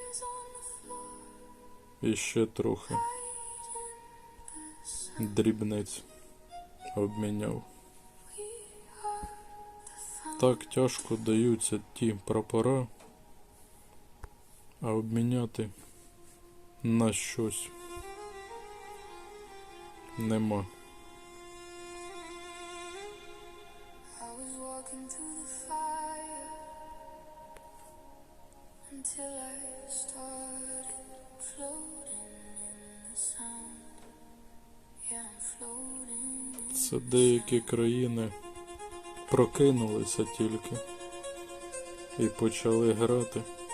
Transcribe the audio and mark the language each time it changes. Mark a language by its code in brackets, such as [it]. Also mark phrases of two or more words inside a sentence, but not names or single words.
[uk] І ще трохи дрібниць обміняв. Так тяжко даються ті прапора, а обміняти на щось нема. [en] I was walking through the fire until I started floating in the sound. Yeah, I'm floating. [uk] Це деякі країни прокинулися тільки і почали грати.